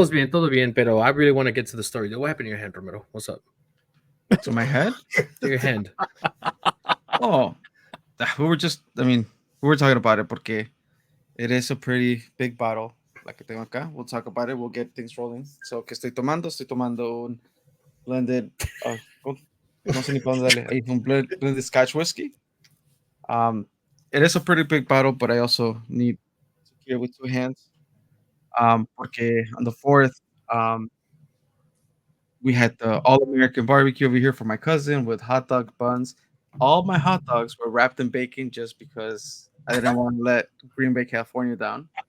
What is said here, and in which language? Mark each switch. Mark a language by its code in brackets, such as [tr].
[es] Todo bien, pero [en] I really want to get to the story. What happened to your hand, Romero? What's up? To my head? To your hand. Oh, we were talking about it porque it is a pretty big bottle. [es] La que tengo acá. [en] We'll talk about it. We'll get things rolling. [es] So, ¿qué estoy tomando? Estoy tomando un blended, no sé ni para dónde darle. Un blended Scotch whiskey. [en] It is a pretty big bottle, but I also need to carry it with two hands. Porque on the 4th, we had the all-American barbecue over here for my cousin with hot dog buns. All my hot dogs were wrapped in bacon just because I didn't want to let Green Bay, California down.